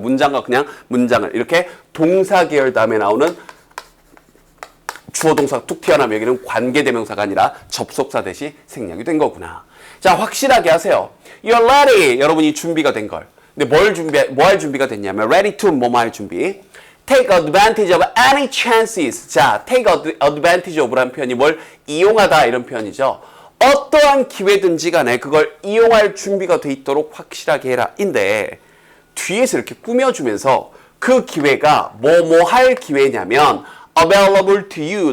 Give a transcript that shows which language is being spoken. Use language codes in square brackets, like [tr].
[ko] 문장과 그냥 문장을 이렇게 동사 계열 다음에 나오는 주어 동사가 툭 튀어나오면 여기는 관계대명사가 아니라 접속사 that이 생략이 된 거구나. 자, 확실하게 하세요. [en] You're ready. [ko] 여러분이 준비가 된 걸. 근데 뭐 할 준비가 됐냐면 ready to 뭐뭐 할 준비. [en] Take advantage of any chances. [ko] 자, take advantage of라는 표현이 뭘 이용하다 이런 표현이죠. 어떠한 기회든지 간에 그걸 이용할 준비가 돼 있도록 확실하게 해라. 인데 뒤에서 이렇게 꾸며주면서 그 기회가 뭐뭐 할 기회냐면 [en] available to you.